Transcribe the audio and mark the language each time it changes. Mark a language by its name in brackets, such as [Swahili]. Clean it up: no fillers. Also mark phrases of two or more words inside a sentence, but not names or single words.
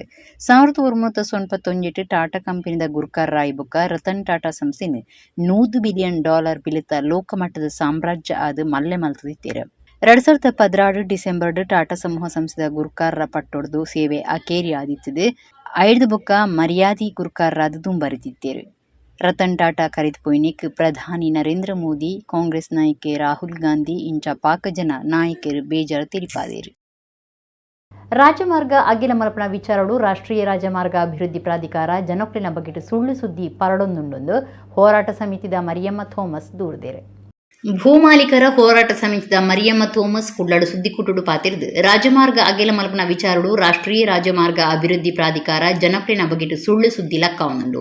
[Tulu] 1997 ಟಾಟಾ ಕಂಪನಿದ ಗುರ್ಕಾರರಾಯಿ ಬೊಕ್ಕ ರತನ್ ಟಾಟಾ ಸಂಸ್ಥೆನ $100 ಬಿಲಿಯನ್ ಬಿಲಿತ ಲೋಕಮಟ್ಟದ ಸಾಮ್ರಾಜ್ಯ ಆದ ಮಲ್ಲೆ ಮಲ್ತದಿತ್ತೇರು. 2016 ಡಿಸೆಂಬರ್ ಟಾಟಾ ಸಮೂಹ ಸಂಸ್ಥೆದ ಗುರ್ಕಾರರ ಪಟ್ಟೊಡ್ದು ಸೇವೆ ಅಕೇರಿ ಆದಿತ್ತದೆ. 5 ಬೊಕ್ಕ ಮರ್ಯಾದಿ ಗುರ್ಕಾರರಾದ ದುಂಬರಿತಿತ್ತೇರು. ರತನ್ ಟಾಟಾ ಕರೆದು ಪೊಯ್ನಿಕ್ ಪ್ರಧಾನಿ ನರೇಂದ್ರ ಮೋದಿ, ಕಾಂಗ್ರೆಸ್ ನಾಯಕ ರಾಹುಲ್ ಗಾಂಧಿ ಇಂಚ ಪಾಕಜನ ನಾಯಕರು ಬೇಜಾರು ತಿಳಿಪಾದೇರು. ರಾಜಮಾರ್ಗ ಅಗಿಲ ಮಲ್ಪನ ವಿಚಾರಡು ರಾಷ್ಟ್ರೀಯ ರಾಜಮಾರ್ಗ ಅಭಿವೃದ್ಧಿ ಪ್ರಾಧಿಕಾರ ಜನೊಕ್ಲಿನ ಬಗೆಟ್ ಸುಳ್ಳು ಸುದ್ದಿ ಪರಡೊಂದುಂಡೊಂದು ಹೋರಾಟ ಸಮಿತಿದ ಮರಿಯಮ್ಮ ಥೋಮಸ್ ದೂರ್ದೇರೆ. ಭೂಮಾಲೀಕರ ಹೋರಾಟ ಸಮಿತಿದ ಮರಿಯಮ್ಮ ಥೋಮಸ್ ಕುಡ್ಲಾಡು ಸುದ್ದಿ ಕುಟುಡು ಪಾತಿರ್ದು ರಾಜಮಾರ್ಗ ಅಗೆಲ ಮಲ್ಪನ ವಿಚಾರಡು ರಾಷ್ಟ್ರೀಯ ರಾಜಮಾರ್ಗ ಅಭಿವೃದ್ಧಿ ಪ್ರಾಧಿಕಾರ ಜನಕ್ಲಿನ ಬಗೆಟ್ ಸುಳ್ಳು ಸುದ್ದಿ ಲಕ್ಕವನುಂಡು.